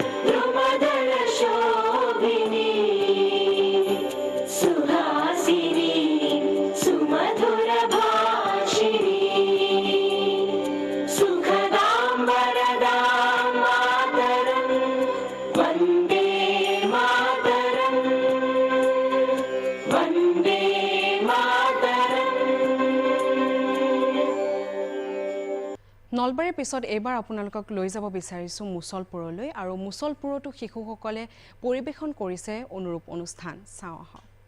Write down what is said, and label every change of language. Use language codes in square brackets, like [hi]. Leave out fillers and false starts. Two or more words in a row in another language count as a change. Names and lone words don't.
[sa] द्रुमदलशोभिनी सुहासिनी सुमधुरभाषिणी सुखदां वरदां मातरं वन्दे मातरम् वन्दे मातरम् [as] নলবাৰীৰ পিছত এইবাৰ আপোনালোকক লৈ যাব বিচাৰিছোঁ মুছলপুৰলৈ আৰু মুছলপুৰতো শিশুসকলে পৰিৱেশন কৰিছে অনুৰূপ অনুষ্ঠান চাওঁ আহক